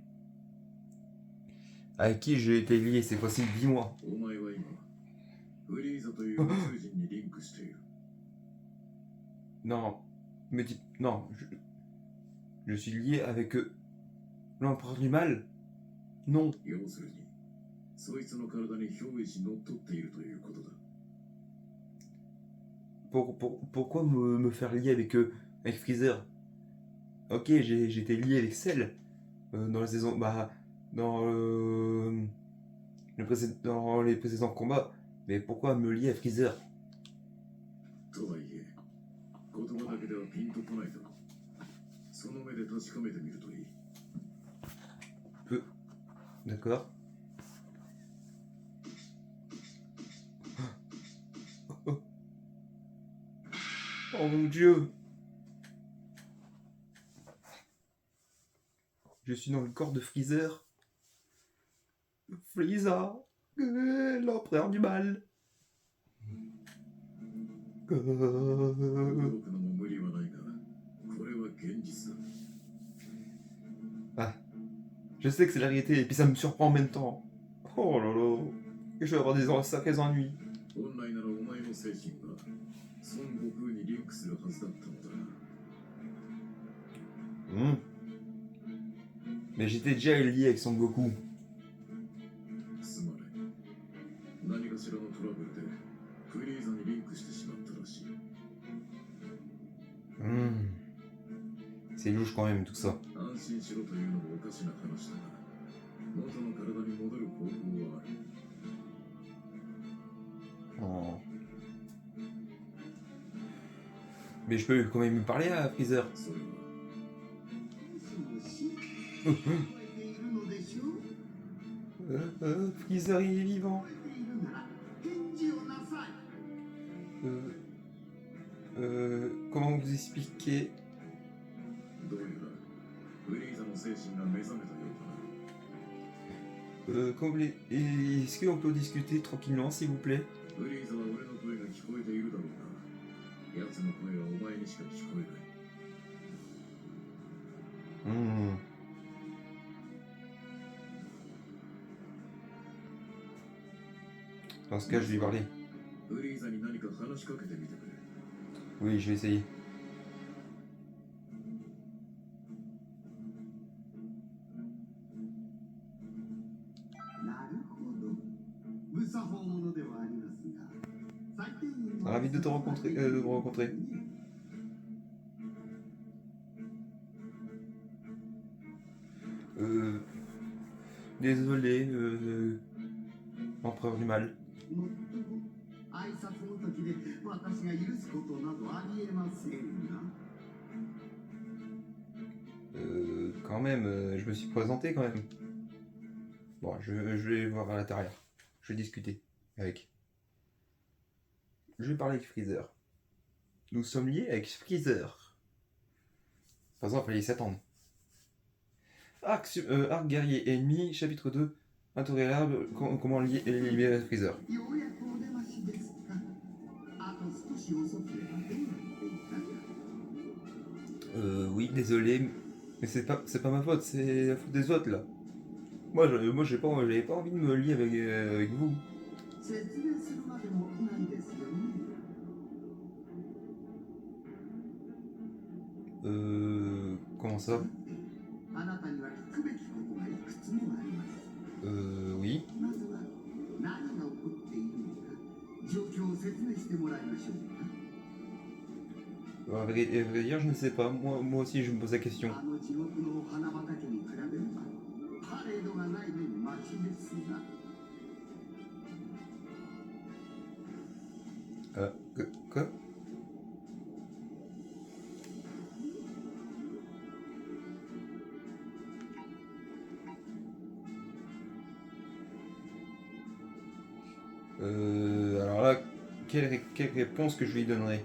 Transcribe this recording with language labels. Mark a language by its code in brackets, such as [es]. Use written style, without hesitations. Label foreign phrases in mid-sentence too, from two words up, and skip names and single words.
[fr] Avec qui j'ai été lié, c'est possible, dis-moi. Non, mais non, je suis lié avec l'empereur du mal. Non. [ja] そいつの体に憑依し乗っ取っているということだ。 [fr] Pourquoi me faire lier avec Freezer? Ok, j'étais lié avec Cell dans la saison. Bah, dans, dans les précédents combats. Mais pourquoi me lier à Freezer? [ja] とはいえ、言葉だけではピンとこないだろう。その目で確かめてみるといい。 [fr] D'accord. Oh mon dieu! Je suis dans le corps de Freezer. Freezer, l'empereur du mal. [ja] 驚くのも無理はないが、これは現実だ。 [fr] Ah, je sais que c'est la réalité et puis ça me surprend en même temps. Oh là là, je vais avoir des sacrés ennuis. [ja] 本来ならお前の精神が孫悟空にリンクするはずだったのだ。 [fr] Mais j'étais déjà lié avec Son Goku. [ja] すまない。何かしらのトラブルでフリーザにリンクしてしまったらしい。 [fr] C'est louche quand même tout ça. [ja] 安心しろというのもおかしな話だが、元の体に戻る方法はある。 Oh. [fr] Mais je peux quand même lui parler à Freezer. [ja] それは [fr] Freezer il est vivant. Comment vous expliquer? [ja] どうやらフリーザの精神が目覚めたようだな。 [fr] Est-ce qu'on peut discuter tranquillement s'il vous plaît? [ja] フリーザは俺の声が聞こえているだろうが、奴の声はお前にしか聞こえない。 [fr] Dans ce cas, je vais lui parler. [ja] フリーザに何か話しかけてみてくれ。 [fr] Oui, je vais essayer. [ja] なるほど。無作法者ではありますが、最低限の [fr] Ravi de te rencontrer. De vous rencontrer. Désolé, empereur du mal. [ja] もっとも挨拶の時で私が許すことなどありえませんが。 [fr] Quand même, je me suis présenté quand même. Bon, je vais voir à l'intérieur. Je vais discuter avec. Je vais parler avec Freezer. Nous sommes liés avec Freezer. Par exemple, il fallait s'attendre. Arc guerrier ennemi, chapitre 2. Intolerable, comment libérer Freezer. [ja] ようやくお出ましですか。あと少し遅ければどうなっていたか。 [fr] Oui, désolé, mais c'est pas ma faute, c'est la faute des autres là. Moi, j'avais pas envie de me lier avec vous. [ja] 説明するまでもないですよね。 [fr] Comment ça? [ja] あなたには聞くべきことがいくつもあります。 [fr] Oui. [ja] まずは何が起こっているのか状況を説明してもらいましょうか。 [fr] À vrai dire, je ne sais pas. Moi aussi, je me pose la question. [ja] あの地獄のお花畑に比べればパレードがない分マシですが。 [fr] Quoi? Alors là, quelle réponse que je lui donnerai?